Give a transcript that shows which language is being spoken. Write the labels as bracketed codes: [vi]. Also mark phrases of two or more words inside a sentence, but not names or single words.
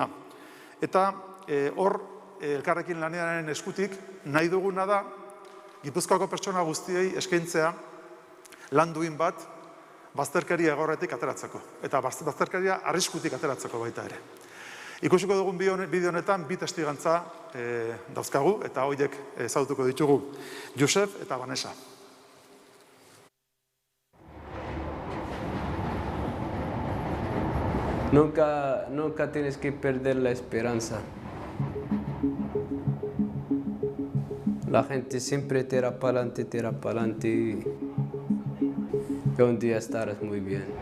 [eu] Eta hor, elkarrekin lanearen eskutik, nahi duguna da, Gipuzkoako pertsona guztiei eskaintzea lan duin bat, bazterkeria egoerretik ateratzeko, eta bazterkeria arriskutik ateratzeko baita ere. Ikusiko dugun bideo honetan bi testigantza dauzkagu, eta horiek ezagutuko ditugu, Josep eta Vanessa. [es] Nunca tienes que perder la esperanza. La gente siempre tira para adelante y que un día estarás muy bien.